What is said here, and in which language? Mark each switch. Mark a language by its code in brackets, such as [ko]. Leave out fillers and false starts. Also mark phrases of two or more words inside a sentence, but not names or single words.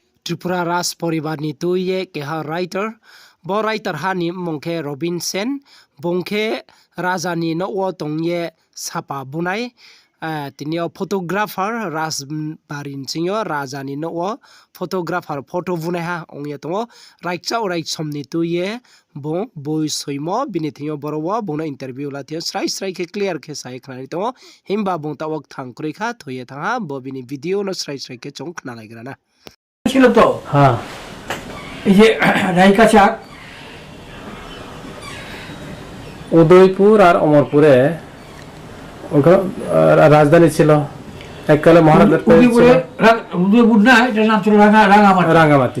[trp] Tripura Ras poribar ni tuye keha writer bo writer hani mongke Robin Sen bongke raja ni no tongye sapa bunai tinio photographer Ras barin sinyo raja ni no photographer photo bunai ha ongye tongo raikcha orai somni tuye bo boi soimo binithio borowo bono interview lathio srai ke clear ke sai khnani tongo himba bongta wak thangkuri kha thoye thanga bo bini video no srai ke chong khna laigra na [bn] ছিল তো হ্যাঁ এই যে রাইকা চাক উদয়পুর আর অমরপুরে ওখানে রাজধানী ছিল এককালে মহারাজের উদয়পুর না এটার নাম ছিল রাঙামাটি